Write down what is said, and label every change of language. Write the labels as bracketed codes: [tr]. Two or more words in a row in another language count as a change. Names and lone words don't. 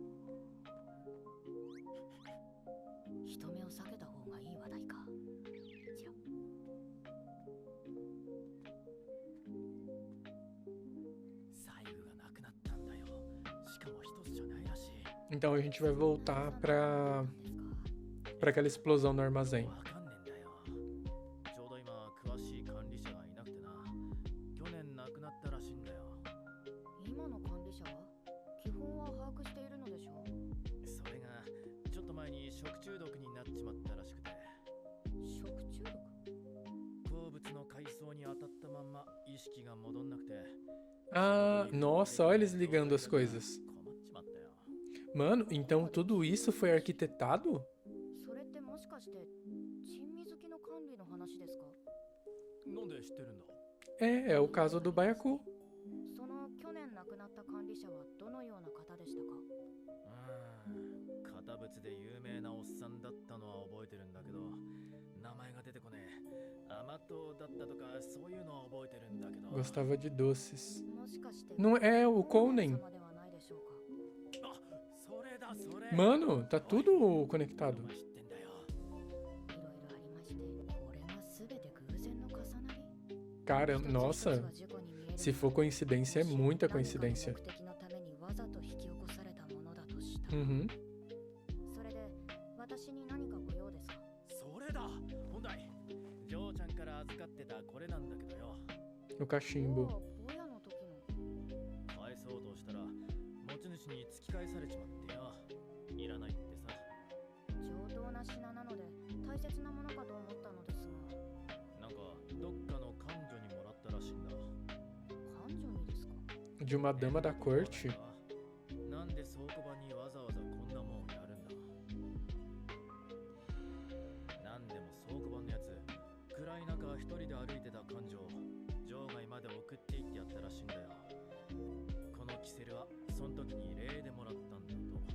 [ja] 人目を避けた方がいい話題か。じゃ財布がなくなったんだよ。しかも一つじゃないらしい。 [pt] Então a gente vai voltar pra [ja] 何ですか？ [pt] aquela explosão no armazém. [ja] わかんねえんだよ。ちょうど今詳しい管理者がいなくてな。去年亡くなったらしいんだよ。今の管理者は基本は把握しているのでしょう。それがちょっと前に食中毒になっちまったらしくて、食中毒？好物の海藻に当たったまんま意識が戻んなくて。 [pt] Ah, nossa, olha eles ligando as coisas. [ja] 困っちまったよ。 [pt] Mano, então tudo isso foi arquitetado? [ja] それってもしかして珍味好きの管理の話ですか？なんで知ってるんだ？ [pt] É o caso do Baiacu. [ja] その去年亡くなった管理者はどのような方でしたか？堅物で有名なおっさんだったのは覚えてるんだけど、名前が出てこねえ。甘党だったとかそういうのは覚えてるんだけど。 [pt] Gostava de doces. [ja] もしかして [pt] Não é o Conan? [ja] 様ではないでしょうか？あ、それだそれ。 [pt] Mano, tá tudo conectado. [ja] 知ってんだよ。いろいろありまして、これがすべて偶然の重なり。 [pt] Cara, nossa, se for coincidência, é muita coincidência. [ja] 目的のためにわざと引き起こされたものだとした。 Uhum. それで私に何かご用ですか？それだ。本来ジョーちゃんから預かってたこれなんだけどよ。 [pt] O cachimbo. [ja] ボヤの時の。返そうとしたら持ち主に突き返されちまってよ。いらないってさ。上等な品なので大切なものかと思ったのですが。なんかどっかの彼女にもらったらしいんだ。彼女にですか？ [pt] De uma dama da corte. [ja] なんで倉庫場にわざわざこんなもんやるんだ。なんでも倉庫場のやつ、暗い中一人で歩いてた彼女を場外まで送っていってやったらしいんだよ。このキセルはその時に礼でもらったんだと。